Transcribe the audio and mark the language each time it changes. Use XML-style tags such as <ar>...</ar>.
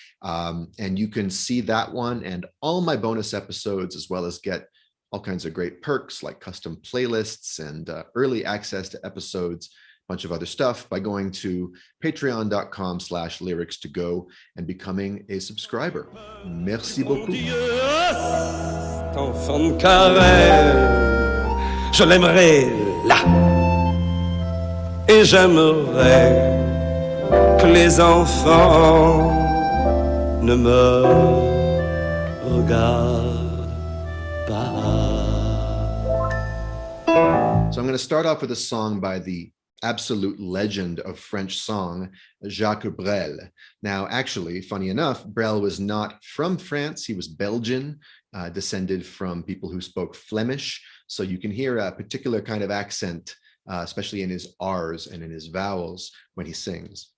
<en>And you can see that one and all my bonus episodes, as well as get all kinds of great perks like custom playlists and early access to episodes, a bunch of other stuff, by going to patreon.com/lyrics2go and becoming a subscriber.</en> <fr>Merci beaucoup. Enfant de carême, je l'aimerais là. Et j'aimerais que les enfants ne me regardent pas.</fr> <en>So I'm going to start off with a song by the absolute legend of French song, Jacques Brel. Now, actually, funny enough, Brel was not from France. He was Belgian, descended from people who spoke Flemish. So you can hear a particular kind of accent, especially in his R's and in his vowels when he sings.</en>